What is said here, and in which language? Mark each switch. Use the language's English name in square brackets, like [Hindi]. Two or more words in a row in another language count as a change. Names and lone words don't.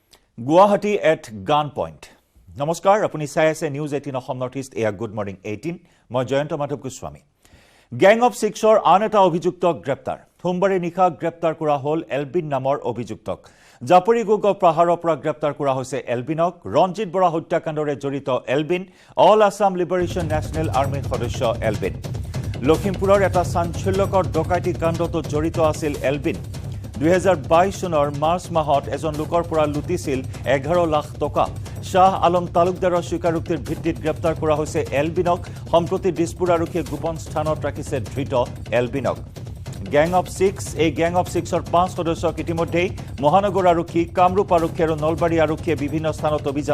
[Assamese] Guwahati [English] at gunpoint. [Assamese] নমস্কাৰ, আপুনি চাই আছে News 18 Assam Northeast eya Good Morning 18. Moi Jayanta Madhav Goswami. Gang of Sixor আন এটা অভিযুক্তক গ্ৰেপ্তাৰ. সোমবাৰে নিশা গ্ৰেপ্তাৰ কৰা হ'ল এলবিন নামৰ অভিযুক্তক. জাপৰিগুৰ পাহাৰৰ পৰা গ্ৰেপ্তাৰ কৰা হৈছে এলবিনক, ৰঞ্জিত বৰা হত্যাকাণ্ডৰ জড়িত এলবিন, All Assam Liberation National Army সদস্য Elbin. লখিমপুৰৰ এটা সঞ্চালকৰ ডকাইতি কাণ্ডত জড়িত আছিল এলবিন. 2022 চনৰ মাৰ্চ মাহত এজন লোকৰ পৰা লুটিছিল 11 লাখ টকা শাহ আলম তালুকদাৰৰ স্বীকাৰোক্তিৰ ভিত্তিত গ্ৰেপ্তাৰ কৰা হৈছে এলবিনক সম্প্ৰতি দিছপুৰ আৰক্ষীয়ে গোপন স্থানত ৰাখিছে ধৃত এলবিনক গ্যাং অফ 6 এই গ্যাং অফ 6ৰ 5 সদস্যক ইতিমধ্যে মহানগৰ আৰক্ষী কামৰূপ আৰক্ষী আৰু নলবাৰী আৰক্ষীয়ে বিভিন্ন স্থানত অভিযান